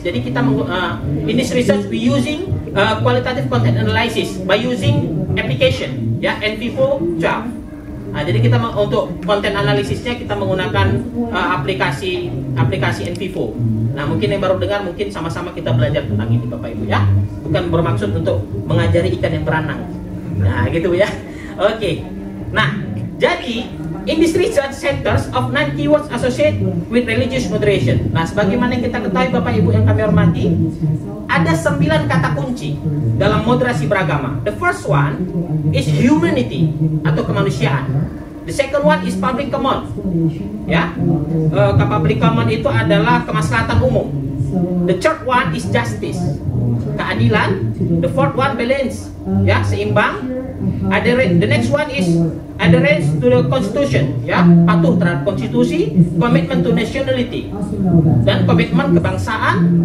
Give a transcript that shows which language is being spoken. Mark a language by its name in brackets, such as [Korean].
[Indonesian] Jadi kita [English] in this research we using qualitative content analysis by using application ya NVivo 12. [Indonesian] Nah, jadi kita untuk konten analisisnya kita menggunakan aplikasi NVivo. Nah, mungkin yang baru dengar mungkin sama-sama kita belajar tentang ini Bapak Ibu ya. Bukan bermaksud untuk mengajari ikan yang berenang. Nah, gitu ya. Oke. Nah, jadi [English] in this research centers of 9 keywords associated with religious moderation. [Indonesian] Nah, sebagaimana yang kita ketahui Bapak Ibu yang kami hormati, ada 9 kata kunci dalam moderasi beragama. [English] The first one is humanity [Indonesian] atau kemanusiaan. [English] The second one is public common. [Indonesian] Ya, public common itu adalah kemaslahatan umum. [English] The third one is justice, keadilan. The fourth one balance, ya, seimbang. The next one is adherence to the constitution, [Indonesian] ya, patuh terhadap konstitusi. [English] Commitment to nationality, [Indonesian] dan komitmen kebangsaan.